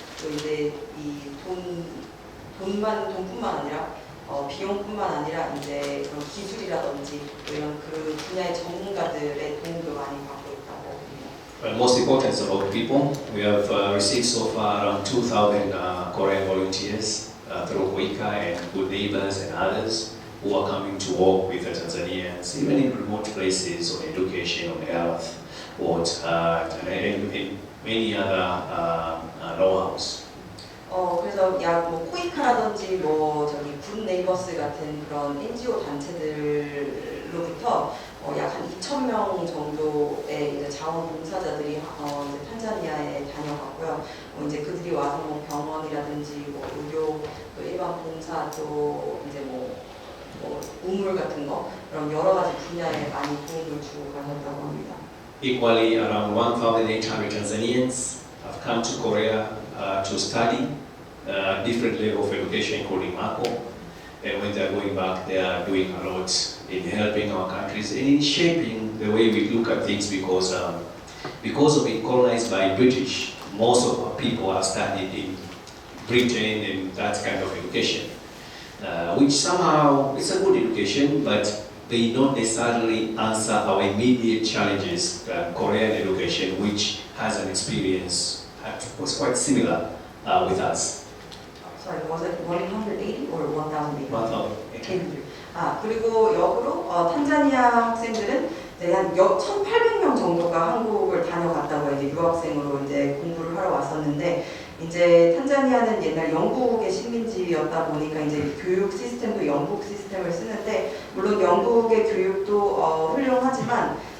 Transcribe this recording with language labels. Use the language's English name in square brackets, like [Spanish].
[Korean] 또 이제 이 돈뿐만 아니라 비용뿐만 아니라 이제 그런 기술이라든지 또 이런 그 분야의 전문가들의 도움도 많이 받고 있다고 합니다. [English] But most important is about people. We have received so far around 2,000 Korean volunteers through KOICA and Good Neighbors and others who are coming to work with the Tanzanians, even in remote places on education, on health, and many other know-hows. [Korean] 그래서 뭐 코이카라든지 뭐 저기 굿 네이버스 같은 그런 NGO 단체들로부터 약 한 2,000명 정도의 이제 자원봉사자들이 이제 탄자니아에 다녀갔고요. 이제 그들이 와서 뭐 병원이라든지 뭐 의료, 또 일반 봉사, 또 이제 뭐 우물 같은 거 그런 여러 가지 분야에 많이 도움을 주고 가셨다고 합니다. [English] Equally, around 1,800 Tanzanians have come to Korea to study different level of education, including MACO. And when they're going back, they are doing a lot in helping our countries and in shaping the way we look at things because of being colonized by British, most of our people are studied in Britain and that kind of education, which somehow it's a good education, but they don't necessarily answer our immediate challenges. Korean education, which has an experience, was quite similar with us. Sorry, was it 180 or 1,800? 1,800. [Korean] 그리고 역으로 탄자니아 학생들은 이제 한 1,800명 정도가 한국을 다녀갔다고 이제 유학생으로 이제 공부를 하러 왔었는데 이제 탄자니아는 옛날 영국의 식민지였다 보니까 이제 교육 시스템도 영국 시스템을 쓰는데 물론 영국의 교육도 훌륭하지만